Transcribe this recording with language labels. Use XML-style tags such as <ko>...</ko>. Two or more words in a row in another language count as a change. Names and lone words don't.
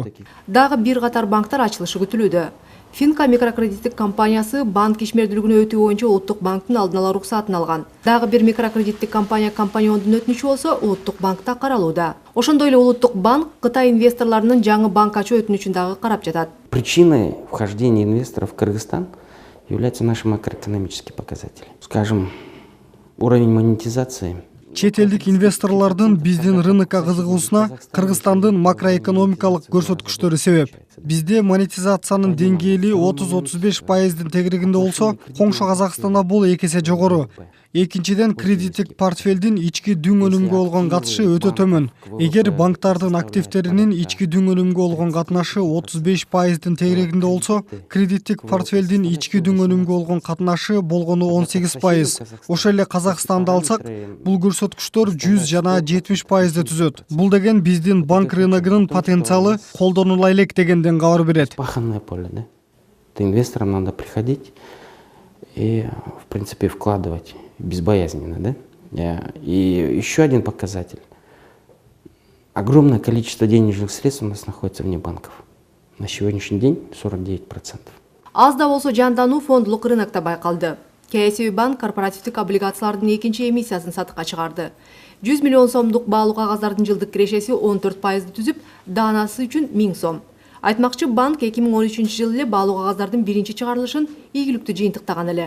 <ky>Дагы бир катар банктар ачылышы күтүлүүдө. Финка микрокредиттик компаниясы банк ишмердүүлүгүнө өтүү боюнча Улуттук банктын алдын ала уруксатын алган. Дагы бир микрокредиттик компаниондун өтүнүчү болсо Улуттук банкта каралууда. Ошондой эле Улуттук банк Кытай инвесторлорунун жаңы банк ачуу өтүнүчүн дагы карап жатат.</ky> <ru>Причиной вхождения инвесторов в Кыргызстан являются наши макроэкономические показатели. Скажем, уровень монетизации.</ru> <ky>Чет элдик инвесторлордун биздин рынокко кызыгуусуна Кыргызстандын макроэкономикалык көрсөткүчтөрү себеп. Бизде монетизациянын деңгээли 30-35%дин тегерегинде болсо, коңшу Казакстанда бул 2 эсе жогору. Экинчиден, кредиттик портфелдин ички дүң өнүмгө болгон катышы өтө төмөн. Эгер банктардын активтеринин ички дүң өнүмгө болгон катнашы 35%дин тегерегинде болсо, кредиттик портфелдин ички дүң өнүмгө болгон катнашы болгону 18%. Ошол эле Казакстанды алсак, бул көрсөткүчтөр 100 жана 70%ды түзөт. Бул деген биздин банк рыногунун потенциалы колдонула элек дегенден кабар берет.</ky> <ru>Паханное поле, да? Инвесторам надо приходить и, в принципе, вкладывать безбоязненно, да? И еще один показатель. Огромное количество денежных средств у нас находится вне банков. На сегодняшний день 49%.</ru> <ky>Аз да болсо жандануу фондулук рынокто байкалды. КСБ банк корпоративдик облигациялардын экинчи эмиссиясын сатыкка чыгарды. 100 миллион сомдук баалуу кагаздардын жылдык кирешеси 14%ды түзүп, даанасы үчүн 1000 сом. Айтмакчы, банк 2013-жылы эле баалуу кагаздардын биринчи чыгарылышын ийгиликтүү жыйынтыктаган эле.</ky>